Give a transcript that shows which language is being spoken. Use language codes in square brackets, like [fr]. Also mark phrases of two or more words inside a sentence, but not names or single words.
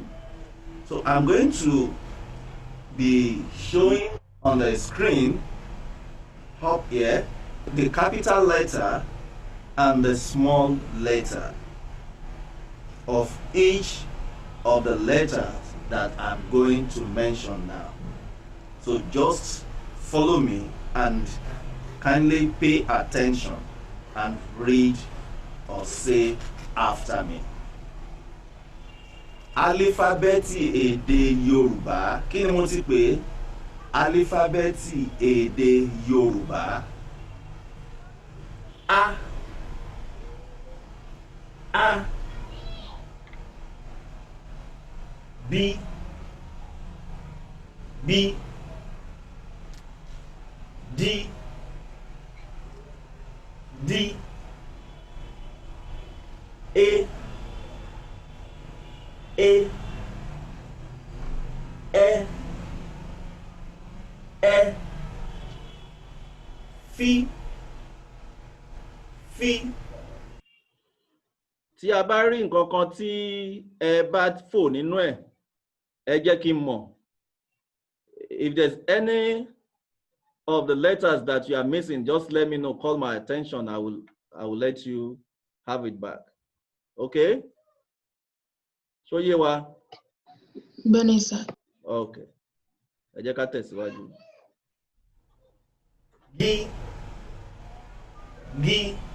[en] So I'm going to be showing on the screen up here the capital letter and the small letter of each of the letters that I'm going to mention now. So just follow me and kindly pay attention and read or say after me. [yo] Alifabeti èdè Yorùbá. Kí ni mo ti pè? Alifabeti èdè Yorùbá. A. B. D. A. E. F. Tí a bá rí nǹkan kan tí ẹ bá fò nínú ẹ̀, ẹ jẹ́ kí n mọ̀. [en] If there's any of the letters that you are missing, just let me know. Call my attention. I will let you have it back. [yo] Okay? Ṣó yé wa? Bẹ́ẹ̀ni sà. Okay. Ẹ jẹ́ ká tẹ̀síwájú. G. B.